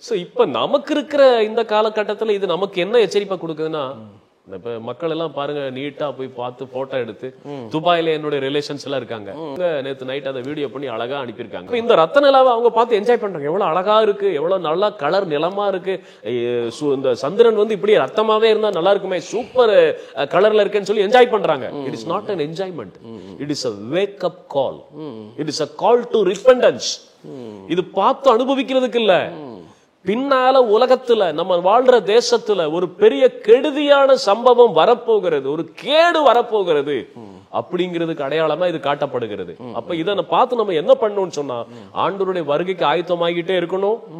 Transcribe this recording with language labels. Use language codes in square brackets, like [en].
[ta] So இப்ப நமக்கு இருக்கிற இந்த காலகட்டத்துல இது நமக்கு என்ன எச்சரிப்பை கொடுக்குதுன்னா, இப்ப மக்கள் எல்லாம் பாருங்க, நீட்டா போய் பார்த்து போட்டோ எடுத்து, துபாயில என்னுடைய ரிலேஷன்ஸ் எல்லாம் இருக்காங்க, நேத்து நைட் அதை வீடியோ பண்ணி அழகா அனுப்பியிருக்காங்க. இந்த ரத்த நிலாவை அவங்க பார்த்து என்ஜாய் பண்றாங்க. எவ்வளவு அழகா இருக்கு, எவ்வளவு நல்லா கலர் நிலமா இருக்கு, இந்த சந்திரன் வந்து இப்படி ரத்தமாவே இருந்தா நல்லா இருக்குமே, சூப்பர் கலர்ல இருக்குன்னு சொல்லி என்ஜாய் பண்றாங்க. [en] It is not an enjoyment, it is a wake up call, it is a call to repentance. [ta] இது பார்த்து அனுபவிக்கிறதுக்கு இல்ல, பின்னால உலகத்துல நம்ம வாழ்ற தேசத்துல ஒரு பெரிய கெடுதியான சம்பவம் வரப்போகிறது, ஒரு கேடு வரப்போகிறது அப்படிங்கிறதுக்கு அடையாளமா இது காட்டப்படுகிறது. அப்ப இதை பார்த்து நம்ம என்ன பண்ணணும்னு சொன்னா, ஆண்டவருடைய வருகைக்கு ஆயத்தமாகிட்டே இருக்கணும்.